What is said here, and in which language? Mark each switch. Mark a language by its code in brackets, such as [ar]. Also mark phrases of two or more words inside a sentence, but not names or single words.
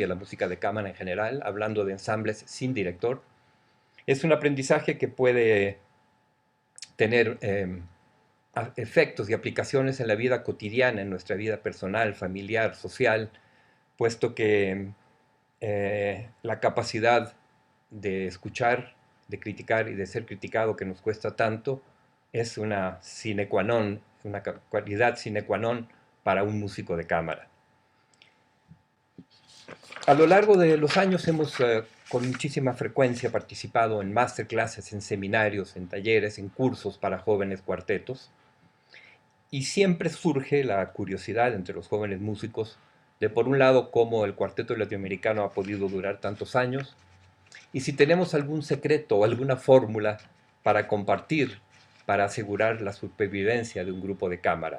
[es] a la música de cámara en general, hablando de ensambles sin director, es un aprendizaje que puede tener efectos y aplicaciones en la vida cotidiana, en nuestra vida personal, familiar, social, puesto que la capacidad de escuchar, de criticar y de ser criticado que nos cuesta tanto es una [la] sine qua non, [es] una cualidad [la] sine qua non [es] para un músico de cámara. A lo largo de los años hemos con muchísima frecuencia participado en masterclasses, en seminarios, en talleres, en cursos para jóvenes cuartetos, y siempre surge la curiosidad entre los jóvenes músicos de, por un lado, cómo el cuarteto latinoamericano ha podido durar tantos años, y si tenemos algún secreto o alguna fórmula para compartir, para asegurar la supervivencia de un grupo de cámara.